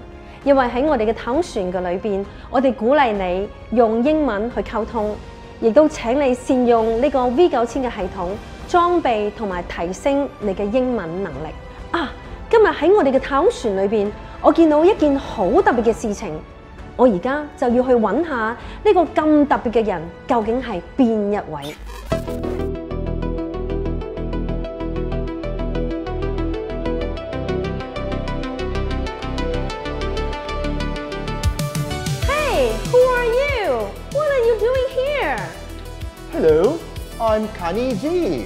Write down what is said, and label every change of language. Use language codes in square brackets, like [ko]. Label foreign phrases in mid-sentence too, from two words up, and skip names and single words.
[yue] 因為喺我哋嘅太空船嘅裏邊，我哋鼓勵你用英文去溝通，亦都請你善用呢個 V9000嘅系統裝備同埋提升你嘅英文能力。啊！今日喺我哋嘅太空船裏邊，我見到一件好特別嘅事情。我而家就要去揾下呢個咁特別嘅人究竟係邊一位 ？ [en] Hey, who are you? What are you doing here? Hello, I'm Kani G.